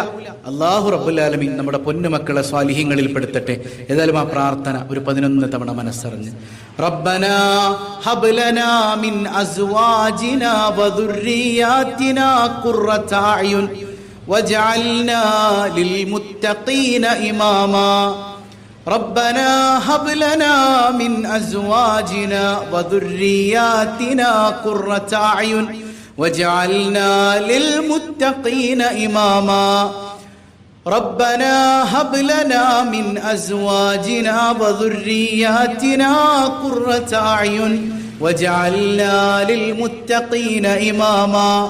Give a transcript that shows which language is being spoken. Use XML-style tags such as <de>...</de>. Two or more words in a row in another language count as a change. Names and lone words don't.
<ar>الله رب العالمين</ar> <ml>നമ്മുടെ പൊന്നു മക്കളെ സ്വാലിഹീങ്ങളിൽ പെടുത്തട്ടെ. ഏതായാലും ആ പ്രാർത്ഥന ഒരു 11 തവണ മനസ്സറിഞ്ഞ്</ml> <ar>ربنا هب لنا من أزواجنا وذرياتنا قرة أعين واجعلنا للمتقين إماما. ربنا هب لنا من أزواجنا وذرياتنا قرة أعين وجعلنا للمتقين إماما. ربنا هب لنا من أزواجنا وذرياتنا قرة أعين وجعلنا للمتقين إماما.</ar>